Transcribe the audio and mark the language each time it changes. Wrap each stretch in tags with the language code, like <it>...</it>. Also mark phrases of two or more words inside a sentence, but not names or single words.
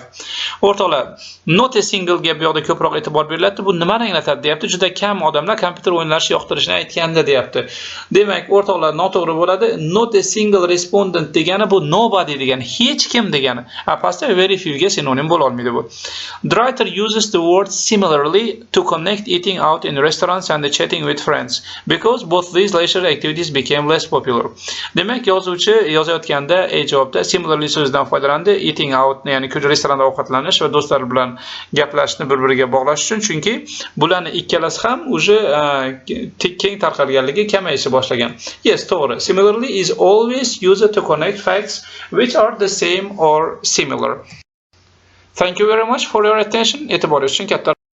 <uz>O'rtoqlar,</uz> <en>not a single</en> <uz>gap yoqda ko'proq e'tibor beriladi. Bu nimani anglatadi deyapti? Juda kam odamlar kompyuter o'yinlarini yoqtirishini aytganda deyapti. Demak, o'rtoqlar noto'g'ri bo'ladi.</uz> <en>Not a single respondent</en> <uz>degani bu nobody degani, hech kim degani. Pastda very few ga sinonim bo'la olmaydi bu.</uz> <en>The writer uses the word similarly to connect eating out in restaurants and chatting with friends because both these leisure activities became less popular.</en> <uz>Demak, yozuvchi yozayotganda javobda similarly so'zidan foydalandi.</uz> <en>Eating out,</en> <uz>ya'ni restoranda ovqatlanish va do'stlar bilan gaplashishni bir-biriga bog'lash uchun, chunki bularning ikkalasi ham uje keng tarqalganligi kamayishni boshlagan. Yes, to'g'ri.</uz> <en>Similarly is always used to connect facts which are the same or similar. Thank you very much for your attention.</en> <uz>E'tiboringiz uchun katta</uz>